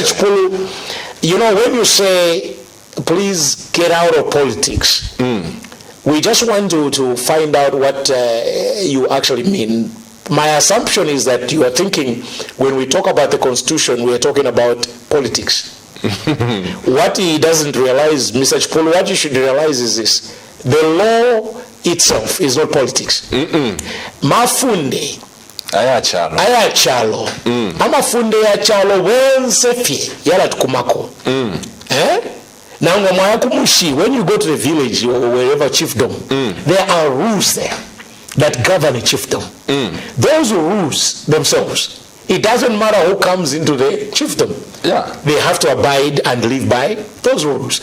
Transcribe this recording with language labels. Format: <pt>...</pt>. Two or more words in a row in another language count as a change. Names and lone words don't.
<en>Chipulu, you know, when you say, please get out of politics, we just want to find out what you actually mean. My assumption is that you are thinking, when we talk about the Constitution, we are talking about politics. What he doesn't realize, Mr. Chipulu, what you should realize is this. The law itself is not politics.</en> <bem>Mafunde ayachalo amafunde yachalo bonse fye yala tukumako</bem> <en>when you go to the village or wherever chiefdom, there are rules there that govern a chiefdom. Those rules themselves, it doesn't matter who comes into the chiefdom. They have to abide and live by those rules.</en>